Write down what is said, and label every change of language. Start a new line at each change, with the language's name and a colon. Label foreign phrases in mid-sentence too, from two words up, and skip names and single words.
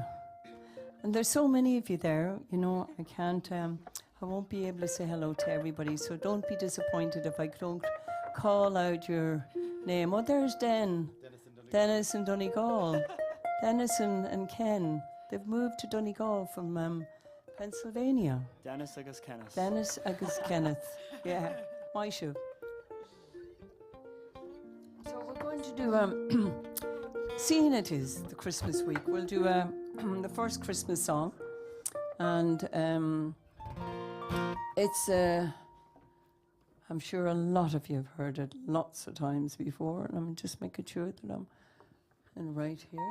English: And there's so many of you there, you know, I won't be able to say hello to everybody, so don't be disappointed if I don't call out your name. Oh, there's Dennis and Donegal. Dennis and Ken. They've moved to Donegal from Pennsylvania. Dennis agus Kenneth. Dennis agus Kenneth. Yeah, Maisha. So we're going to do, seeing it is the Christmas week, we'll do the first Christmas song. And it's, I'm sure a lot of you have heard it lots of times before, and I'm just making sure that I'm in right here.